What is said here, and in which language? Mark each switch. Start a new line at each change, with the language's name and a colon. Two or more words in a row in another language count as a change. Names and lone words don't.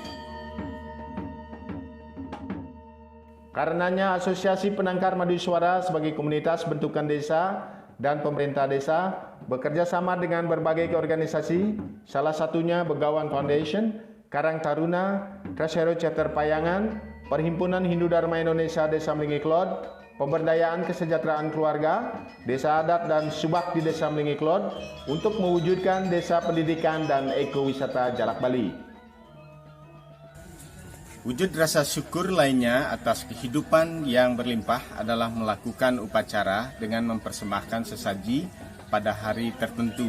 Indonesian: Karenanya Asosiasi Penangkar Madu Suara sebagai komunitas bentukan desa dan pemerintah desa bekerja sama dengan berbagai organisasi, salah satunya Begawan Foundation, Karang Taruna, Trashero Chapter Payangan, Perhimpunan Hindu Dharma Indonesia Desa Melingi Klod, Pemberdayaan Kesejahteraan Keluarga, Desa Adat dan Subak di Desa Melingi Klod untuk mewujudkan desa pendidikan dan ekowisata Jalak Bali. Wujud rasa syukur lainnya atas kehidupan yang berlimpah adalah melakukan upacara dengan mempersembahkan sesaji pada hari tertentu.